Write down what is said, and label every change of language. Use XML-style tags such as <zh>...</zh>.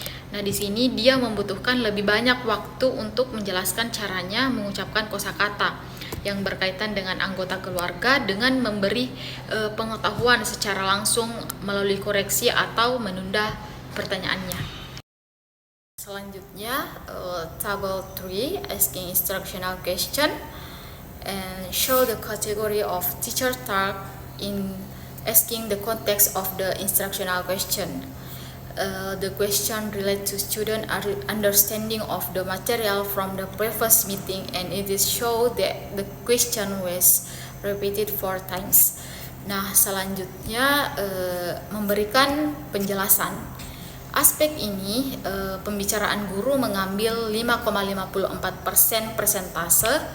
<id>Nah, di sini dia membutuhkan lebih banyak waktu untuk menjelaskan caranya mengucapkan kosakata yang berkaitan dengan anggota keluarga dengan memberi pengetahuan secara langsung melalui koreksi atau menunda pertanyaannya.</id> <en>Selanjutnya, table 3, asking instructional question and show the category of teacher talk in asking the context of the instructional question. The question relates to student understanding of the material from the previous meeting, and it is show that the question was repeated 4 times.</en> <id>Nah, selanjutnya memberikan penjelasan. Aspek ini pembicaraan guru mengambil 5,54% persentase</id>